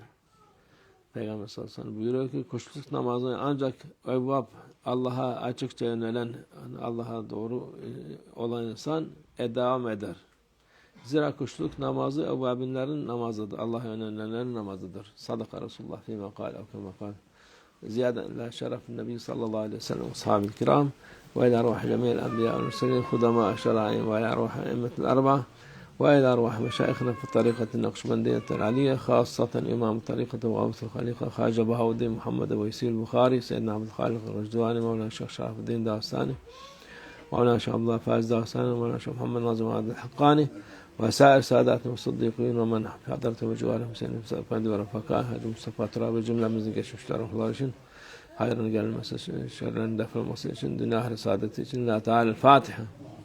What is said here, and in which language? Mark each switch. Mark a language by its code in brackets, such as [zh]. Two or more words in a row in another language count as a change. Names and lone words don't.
[tr] Peygamber [ar] صلى الله عليه وسلم [tr] buyuruyor ki kuşluk namazını ancak evvab, Allah'a açıkça yönelen, Allah'a doğru olan insan devam eder. Zira kuşluk namazı evvabinlerin namazıdır. Allah'a yönelenlerin namazıdır. [ar] صدق رسول الله فيما قال أو كما قال. زيادة إلى شرف النبي صلى الله عليه وسلم والصحابة الكرام وإلى روح جميع الأنبياء والمرسلين خدماء شرائع وإلى روح الأئمة الأربعة وإلى أرواح مشايخنا في طريقة النقشبندية العلية خاصة إمام طريقة وغوث الخليقة خواجة بهاءالدين محمد ويسير البخاري سيدنا عبد الخالق الرجدواني مولانا الشيخ شرف الدين داستاني مولانا الشيخ عبد الله فايز داستاني مولانا الشيخ محمد ناظم عبد الحقاني وسائر ساداتنا الصديقين ومن حضرتهم وجوارهم سيدنا [tr] Efendi ve Refaka Hacı Mustafa Turabi cümlemizin geçmişler ruhlar için hayrını gelmesi için, şerlerin defolması için, dünya ahir saadeti için. [ar] لا تعالى فاتحة.